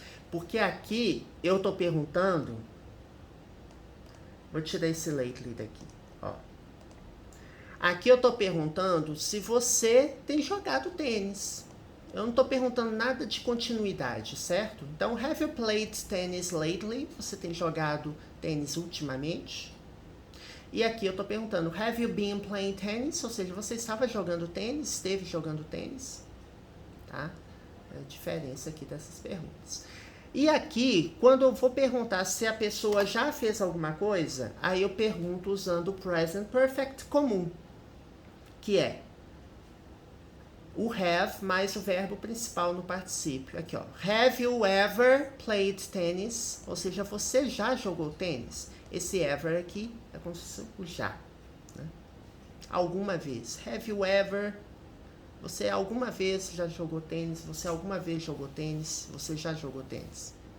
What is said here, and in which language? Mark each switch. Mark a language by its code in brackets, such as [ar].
[pt] Porque aqui eu estou perguntando, vou tirar esse lately daqui, ó. Aqui eu estou perguntando se você tem jogado tênis. Eu não estou perguntando nada de continuidade, certo? [en] Então, have you played tennis lately? [pt] Você tem jogado tênis ultimamente? E aqui eu estou perguntando, [en] have you been playing tennis? [pt] Ou seja, você estava jogando tênis? Esteve jogando tênis? Tá? É a diferença aqui dessas perguntas. E aqui, quando eu vou perguntar se a pessoa já fez alguma coisa, aí eu pergunto usando o present perfect comum, que é o have mais o verbo principal no particípio. Aqui, ó. [en] Have you ever played tennis? [pt] Ou seja, você já jogou tênis? Esse ever aqui é como se fosse o já. Né? Alguma vez. [en] Have you ever? [pt] Você alguma vez já jogou tênis? Você alguma vez jogou tênis? Você já jogou tênis?